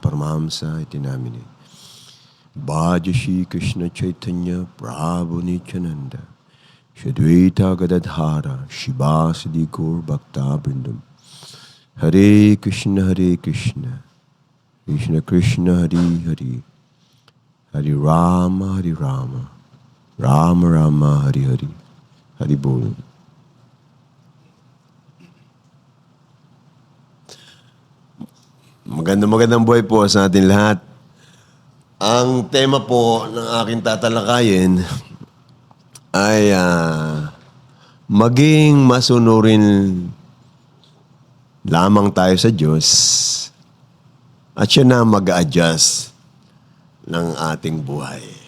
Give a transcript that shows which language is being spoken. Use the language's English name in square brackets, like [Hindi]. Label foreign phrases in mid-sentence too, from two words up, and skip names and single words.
[Sanskrit] Paramahamsa Itinamine, Bhajashi Krishna Chaitanya Prabhu Nityananda, Shadvaita Gadadhara, Shivasadi Gaur Bhakta Brindam, Hare Krishna, Krishna Krishna, Hare Hare, Hare Rama, Rama Rama, Hare Hare, Hare Bol. [Filipino] Magandang buhay po sa atin lahat. Ang tema po ng aking tatalakayin ay maging masunurin lamang tayo sa Diyos at siya na mag-a-adjust ng ating buhay.